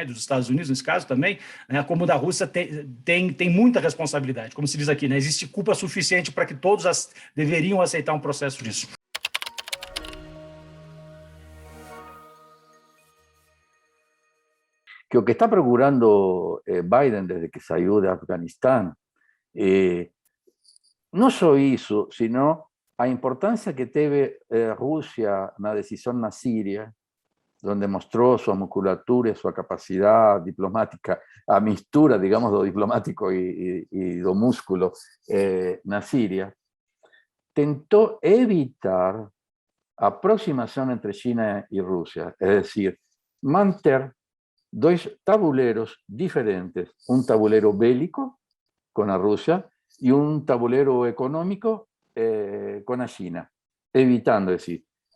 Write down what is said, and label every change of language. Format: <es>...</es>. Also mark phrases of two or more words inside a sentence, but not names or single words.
<pt>Dos Estados Unidos, nesse caso também, né? Como da Rússia, tem muita responsabilidade. Como se diz aqui, né? Existe culpa suficiente para que todos deveriam aceitar um processo disso. Que o que está procurando Biden</pt> <es>desde que salió de Afganistán</es> <pt>no só isso, sino a importância que teve Rússia na decisão na Síria,</pt> <es>donde mostró su musculatura y su capacidad diplomática,</es> <pt>a mistura, digamos, do diplomático y do músculo na Siria,</pt> <es>tentó evitar aproximación entre China y Rusia, es decir, mantener dos tabuleros diferentes, un tabulero bélico con la Rusia y un tabulero económico con la China, evitando, es decir,</es>